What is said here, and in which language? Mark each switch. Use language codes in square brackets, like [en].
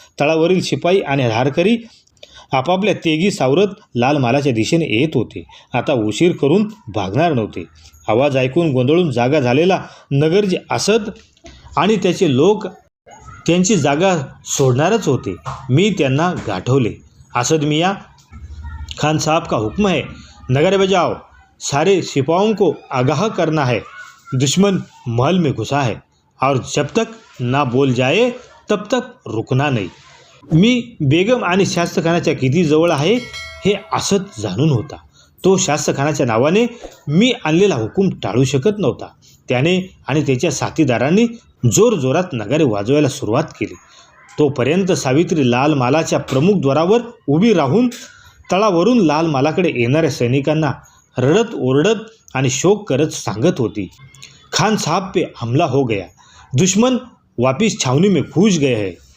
[mr] तळावरील शिपाई आणि धारकरी आपापल्या तेगी सावरत लाल मालाच्या दिशेने येत होते. आता उशीर करून भागणार नव्हते. आवाज ऐकून गोंधळून जागा झालेला नगरजी असद आणि त्याचे लोक त्यांची जागा सोडणारच होते. मी त्यांना गाठवले. [hi] असद मियाँ, खान साहब का हुक्म है, नगर बजाओ, सारे सिपाहों को आगाह करना है, दुश्मन महल में घुसा है और जब तक ना बोल जाए तब तक रुकना नहीं. [mr] मी बेगम आणि शास्त्रखानाच्या किती जवळ आहे हे असद जाणून होता. तो शास्त्रखानाच्या नावाने मी आणलेला हुकूम टाळू शकत नव्हता. त्याने आणि त्याच्या साथीदारांनी जोरजोरात नगारे वाजवायला सुरुवात केली. तोपर्यंत सावित्री लाल मालाच्या प्रमुख द्वारावर उभी राहून तळावरून लाल मालाकडे येणाऱ्या सैनिकांना रडत ओरडत आणि शोक करत सांगत होती, [hi] खान साहब पे हमला हो गया, दुश्मन वापिस छावनी में घुस गए है.